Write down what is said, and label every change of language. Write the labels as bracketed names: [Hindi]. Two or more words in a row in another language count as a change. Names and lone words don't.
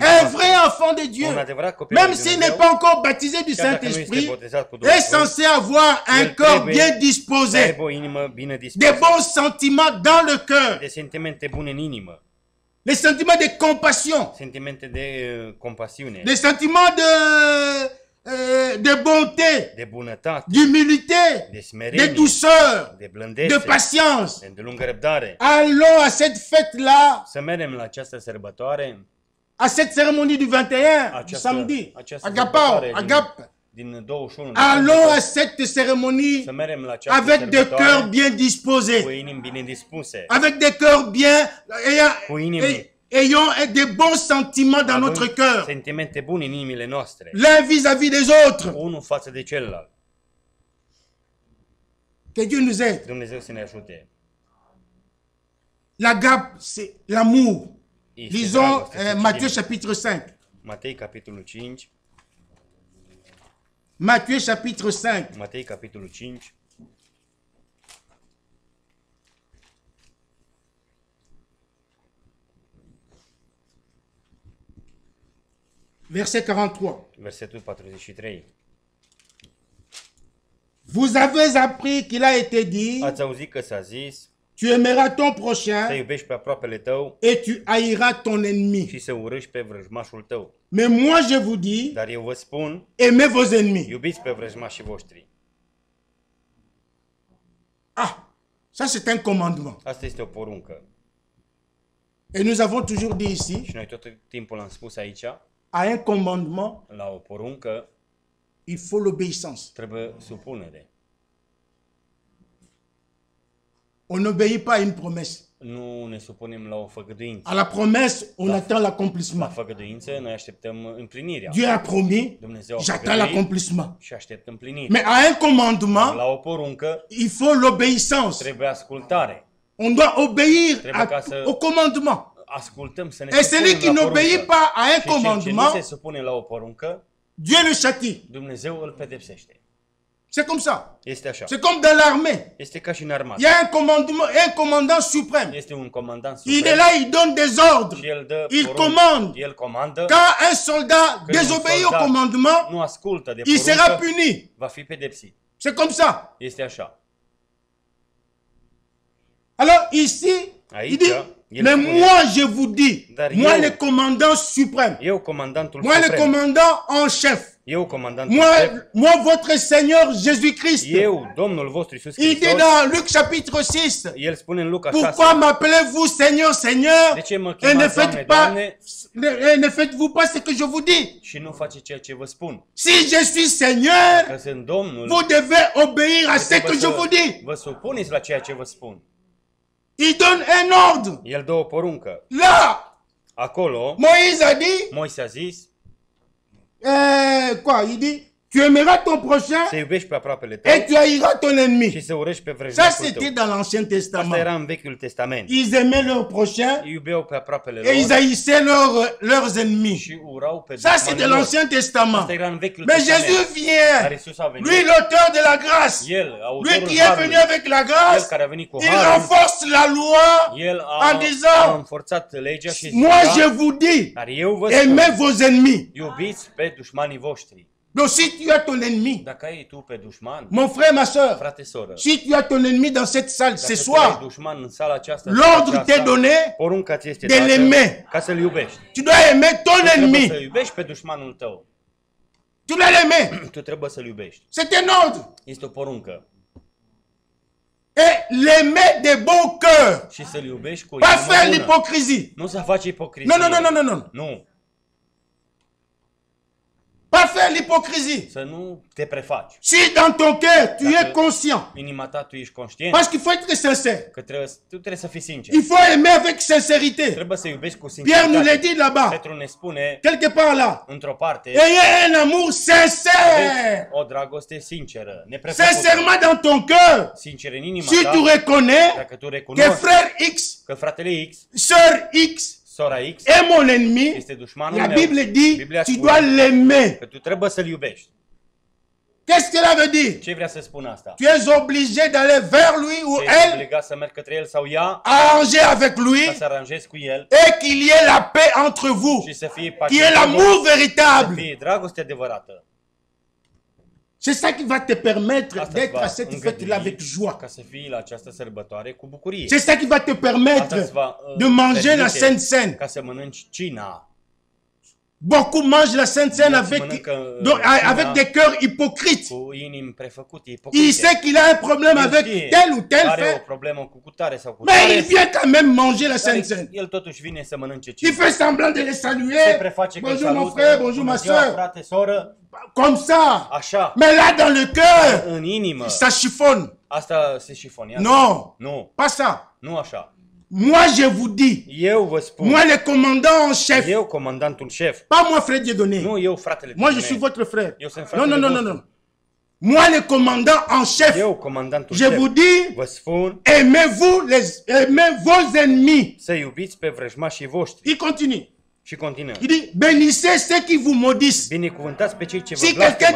[French] Un [Romanian] noastră. [French] vrai enfant de Dieu, [Romanian] Un adevărat copil [French] même [Romanian] lui [French] s'il [Romanian] Dumnezeu, [French] n'est pas encore baptisé du [Romanian] chiar dacă nu este [French] Saint-Esprit, [Romanian] botezat cu Duhul [French] est [Romanian] Sfânt, [French] censé avoir un [Romanian] El [French] corps [Romanian] trebuie [French] bien [Romanian] să [French] disposé, [Romanian] aibă o inimă bine [French] des [Romanian] dispusă, [French] bons sentiments dans le cœur, [Romanian] de sentimente bune în inimă, [French] des sentiments de compassion, [Romanian] sentimente de compasiune, [French] des sentiments de bonté, [Romanian] de bunătate, [French] d'humilité, de [Romanian] de smerenie, [French] douceur, de [Romanian] de blândețe, [French] patience. [Romanian] de îndelungă răbdare. [French] Allons à cette fête-là, [Romanian] Să mergem la această sărbătoare, [French] à cette cérémonie du 21, du [Romanian] această, [French] samedi, [Romanian] această [French] Agapao, [Romanian] sărbătoare [French] Agape. [Romanian] din 21 [French] Allons à cette cérémonie [Romanian] să mergem la această [French] avec des [Romanian] sărbătoare [French] cœurs bien disposés, [Romanian] cu inimi bine dispuse, [French] avec des cœurs bien, [Romanian] cu inimi [French] ayant des bons sentiments dans notre [Romanian] având [French] cœur, [Romanian] sentimente bune în inimile noastre, [French] l'un vis-à-vis des autres. [Romanian] unul față de celălalt. [French] Que Dieu nous aide. [Romanian] Dumnezeu să ne ajute. [French] L'agape, c'est l'amour. [Romanian] Este [French] Lisons [Romanian] dragoste, să [French] Matthieu [Romanian] citim [French] chapitre 5. [Romanian] Matei capitolul 5, [French] Matthieu chapitre 5. [Romanian] Matei capitolul 5, [French] Verset 43. [Romanian] versetul 43. [French] Vous avez appris qu'il a été dit, [Romanian] Ați auzit că s-a zis [French] tu aimeras ton [Romanian] să [French] prochain [Romanian] iubești pe aproapele tău [French] et tu haïras ton ennemi. [Romanian] și să urâși pe vrăjmașul tău. [French] Mais moi je vous dis, [Romanian] Dar eu vă spun, [French] aimez vos ennemis. [Romanian] iubiți pe vrăjmașii voștri. [French] Ah, ça c'est un commandement. [Romanian] Asta este o poruncă. [French] Et nous avons toujours dit ici, [Romanian] Și noi tot timpul am spus aici, [French] à un commandement, [Romanian] la o poruncă [French] il faut l'obéissance. [Romanian] trebuie supunere. [French] On n'obéit pas à une promesse. [Romanian] Nu ne supunem la o făgăduință. [French] À la promesse, on attend [Romanian] La [French] l'accomplissement. [Romanian] făgăduință noi așteptăm împlinirea. [French] Dieu a promis, [Romanian] Dumnezeu a [French] j'attends [Romanian] făgăduit [French] l'accomplissement. [Romanian] și aștept împlinirea. [French] Mais à un commandement, [Romanian] La o poruncă [French] il faut l'obéissance. [Romanian] trebuie ascultare. [French] On doit obéir [Romanian] Trebuie ca să [French] au commandement. [Romanian] ascultăm, să ne [French] Et celui [Romanian] supunem [French] qui [Romanian] la [French] n'obéit [Romanian] poruncă. [French] pas à un [Romanian] Și cel ce nu [French] commandement, [Romanian] se supune la o poruncă, [French] Dieu le châtie. [Romanian] Dumnezeu îl pedepsește. [French] C'est comme ça. [Romanian] Este așa. [French] C'est comme dans l'armée. [Romanian] Este ca și în armată. [French] Il y a un commandement, un commandant suprême. [Romanian] Este un comandant [French] Il est [Romanian] suprem [French] là, il donne des ordres. [Romanian] și el dă [French] Il [Romanian] porunci. [French] commande. [Romanian] El comandă. [French] Quand un soldat [Romanian] Când un [French] désobéit au [Romanian] soldat [French] commandement, [Romanian] nu ascultă de [French] il sera [Romanian] poruncă, [French] puni. [Romanian] va fi pedepsit. [French] C'est comme ça. [Romanian] Este așa. [French] Alors ici, [Romanian] Aici, [French] il dit, [Romanian] el [French] mais [Romanian] spune, [French] moi je vous dis, [Romanian] Dar [French] moi [Romanian] eu- [French] le commandant suprême, [Romanian] eu comandantul [French] moi le [Romanian] suprem, [French] commandant en chef, [Romanian] eu comandantul șef, [French] moi votre Seigneur Jésus-Christ. [Romanian] eu, Domnul vostru Iisus [French] Il dit [Romanian] Hristos, [French] dans Luc chapitre 6, [Romanian] el spune în Luca [French] pourquoi [Romanian] 6, [French] m'appelez-vous Seigneur, Seigneur, [Romanian] de ce mă [French] et ne [Romanian] chemați, Doamne, [French] faites pas, [Romanian] Doamne, [French] ne faites-vous pas ce que je vous dis. [Romanian] și nu face ceea ce vă spun. [French] Si je suis Seigneur, [Romanian] Că sunt Domnul, [French] vous devez obéir à ce que [Romanian] trebuie [French] je [Romanian] să [French] vous dis. [Romanian] vă supuneți la ceea ce vă spun. [French] Il donne un ordre. [Romanian] El dă o poruncă. [French] Là, [Romanian] Acolo, [French] Moïse a dit, [Romanian] Moise a zis, [French] quoi, il dit, Tu aimeras ton prochain [Romanian] să iubești pe aproapele tău [French] et tu haïras ton [Romanian] și [French] ennemi. [Romanian] să urăști pe [French] Ça, [Romanian] vrăjmașul [French] c'était [Romanian] tău. [French] dans l'Ancien [Romanian] Asta [French] Testament. [Romanian] era în Vechiul Testament. [French] Ils aimaient leur prochain [Romanian] Îi iubeau pe aproapele [French] et ils [Romanian] lor [French] haïssaient leurs ennemis. [Romanian] și urau pe [French] Ça, c'est de [Romanian] dușmanii lor. [French] l'Ancien Testament. [Romanian] Asta era în Vechiul [French] Mais [Romanian] Testament. [French] Jésus [Romanian] Dar [French] vient. [Romanian] Iisus a venit. [French] Lui, l'auteur de la grâce. [Romanian] El, Lui autorul [French] qui est venu [Romanian] harului, [French] avec la [Romanian] el [French] grâce, [Romanian] care a venit cu [French] il [Romanian] harul, [French] renforce la loi [Romanian] el [French] en [Romanian] a [French] disant, [Romanian] înforțat legea și [French] moi je [Romanian] zicea, [French] vous dis, [Romanian] dar eu vă spun, [French] aimez vos ennemis. [Romanian] iubiți pe dușmanii voștri. [French] Donc si tu as ton ennemi, [Romanian] Dacă ai tu pe dușman, [French] mon frère, ma soeur, [Romanian] frate, soră, [French] si tu as ton ennemi dans cette salle ce [Romanian] dacă tu ai [French] soir, [Romanian] dușman în sala aceasta, [French] l'ordre t'est donné [Romanian] porunca ți este [French] de [Romanian] dată [French] l'aimer. [Romanian] ca să-l iubești. [French] Tu dois aimer ton [Romanian] Trebuie să [French] ennemi. [Romanian] iubești pe dușmanul tău. [French] Tu dois l'aimer. [Romanian] Tu trebuie să-l iubești. [French] C'est un ordre. [Romanian] Este o poruncă. [French] Et l'aimer de bon cœur. [Romanian] Și să-l iubești cu [French] Pas [Romanian] inimă [French] faire [Romanian] bună. [French] l'hypocrisie. [Romanian] Nu să faci ipocrizie. [French] Non, non, non, non, non, non. [Romanian] Nu. [French] Pas faire l'hypocrisie. [Romanian] Să nu te prefaci. [French] Si dans ton cœur, tu es conscient. [Romanian] Inima ta tu ești conștient [French] Parce qu'il faut être sincère. [Romanian] că tu trebuie să fii sincer. [French] Il faut aimer avec sincérité. [Romanian] Trebuie să iubești cu [French] Pierre nous l'a [Romanian] sinceritate. [French] dit là-bas, [Romanian] Petru ne spune [French] quelque part là. [Romanian] într-o parte [French] Ayez un amour sincère. [Romanian] o dragoste sinceră, neprefăcută. [French] Sincèrement dans ton cœur. [Romanian] Sincer în inima [French] Si [Romanian] ta, [French] tu reconnais [Romanian] dacă tu [French] que [Romanian] recunoști [French] frère X, [Romanian] că fratele X, [French] sœur X [Romanian] sora X, [French] est mon ennemi, [Romanian] este dușmanul [French] la [Romanian] meu. [French] Bible dit, [Romanian] Biblia [French] tu [Romanian] spune [French] dois l'aimer. [Romanian] că tu trebuie să-l iubești. [French] Qu'est-ce que cela veut dire? [Romanian] Ce vrea să spună asta? [French] Tu es obligé d'aller vers lui ou [Romanian] Ești [French] elle, [Romanian] obligat să mergi către el sau ea, [French] arranger avec [Romanian] ca [French] lui [Romanian] să aranjezi cu el [French] et qu'il y ait la paix entre vous, [Romanian] și să fie [French] qui est [Romanian] pace, [French] l'amour [Romanian] să [French] véritable. [Romanian] fie dragoste adevărată. [French] C'est ça qui va te permettre [Romanian] Asta [French] d'être [Romanian] îți va [French] à cette [Romanian] îngădui [French] fête-là avec joie. [Romanian] ca să fii la această sărbătoare cu bucurie. [French] C'est ça qui va te [Romanian] Asta [French] permettre [Romanian] îți va [French] de manger la [Romanian] permite [French] Sainte Seine. [Romanian] ca să mănânci cina. [French] Beaucoup mangent la Sainte Seine [Romanian] Mulți [French] avec, [Romanian] mănâncă, [French] donc, [Romanian] cina [French] avec des cœurs hypocrites. [Romanian] cu inimi prefăcute, [French] Il [Romanian] ipocrite. [French] sait qu'il a un problème [Romanian] El [French] avec [Romanian] știe [French] tel ou tel [Romanian] are o [French] fait, [Romanian] problemă cu cutare sau cu [French] mais il [Romanian] tare, [French] vient quand même manger la [Romanian] dar [French] Sainte Seine. [Romanian] el totuși vine să mănânce [French] Il [Romanian] cina. [French] fait semblant de les [Romanian] Se [French] saluer. [Romanian] preface că îl [French] Bonjour mon [Romanian] salută, [French] frère, bonjour ma [Romanian] bună ziua, [French] soeur. [Romanian] frate, soră, [French] Comme ça. [Romanian] așa. [French] Mais là, dans le cœur, [Romanian] În inimă, [French] ça chiffonne. [Romanian] asta se șifoniază. [French] Non, [Romanian] Nu, [French] pas ça. [Romanian] nu așa. [French] Moi, je vous dis, [Romanian] Eu vă spun, [French] moi, le commandant en chef, [Romanian] eu, comandantul șef, [French] pas moi, frère Dieudonné. [Romanian] nu eu, fratele [French] Moi, je [Romanian] Dieudonné. [French] suis votre frère. [Romanian] Eu sunt [French] Non, non, [Romanian] fratele [French] non, non, [Romanian] vostru. [French] non. Moi, le commandant en chef, [Romanian] Eu, comandantul [French] je [Romanian] șef, [French] vous dis, [Romanian] vă spun [French] aimez vos ennemis. [Romanian] să iubiți pe vrăjmașii voștri. [French] Il continue. [Romanian] Și continuă. [French] Il dit, bénissez ceux qui vous maudissent. [Romanian] Binecuvântați pe cei ce vă [French] Si quelqu'un te